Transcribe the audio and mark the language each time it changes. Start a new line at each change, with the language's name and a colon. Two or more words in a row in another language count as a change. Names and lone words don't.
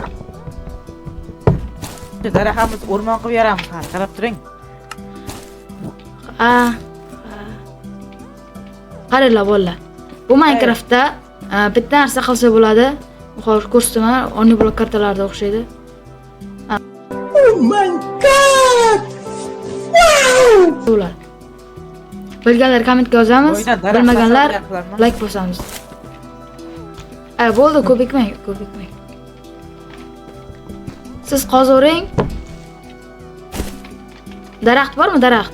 Uzbek: Daraxtimiz o'rmon qilib beramiz, qarab turing. Qaranglar bolalar. Bu Minecraftda bitta narsa qilsa bo'ladi. Hozir ko'rsataman, Oney Block kartalarida o'xshaydi.
English: Oh my god! Wow!
Uzbek: Bilganlar kommentga yozamiz, bilmaganlar like bosamiz. Bo'ldi, ko'pikmang. Siz qozavering. Daraxt bormi, daraxt?